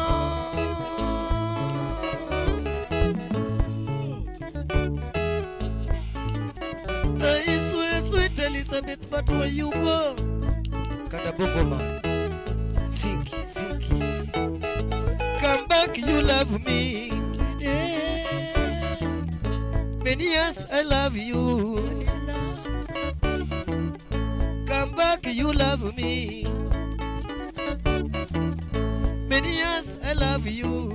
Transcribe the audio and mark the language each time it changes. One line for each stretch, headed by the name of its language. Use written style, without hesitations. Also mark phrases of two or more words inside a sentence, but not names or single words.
English: I swear, sweet Elizabeth, but where you go?
Lingala: Kanda bongo man. Siki, siki.
English: Come back, you love me. Yeah. Many years I love you. Come back, you love me. Many years I love you.